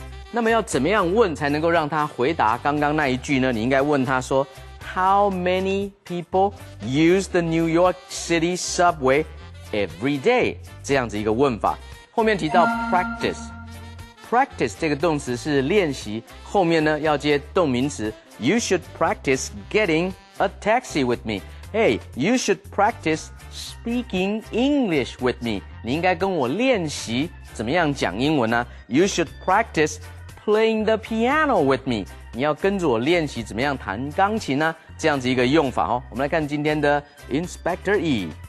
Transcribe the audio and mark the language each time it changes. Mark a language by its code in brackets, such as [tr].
[zh] 那么要怎么样问才能够让他回答刚刚那一句呢？你应该问他说 [en] ，How many people use the New York City subway every day？ [zh] 这样子一个问法。后面提到 practice 这个动词是练习，后面呢要接动名词 ， [en] You should practice getting a taxi with me. Hey, you should practice speaking English with me. [zh] 你应该跟我练习怎么样讲英文呢 [en] ？You should practice playing the piano with me. [zh] 你要跟着我练习怎么样弹钢琴呢？这样子一个用法哦。我们来看今天的 Inspector E.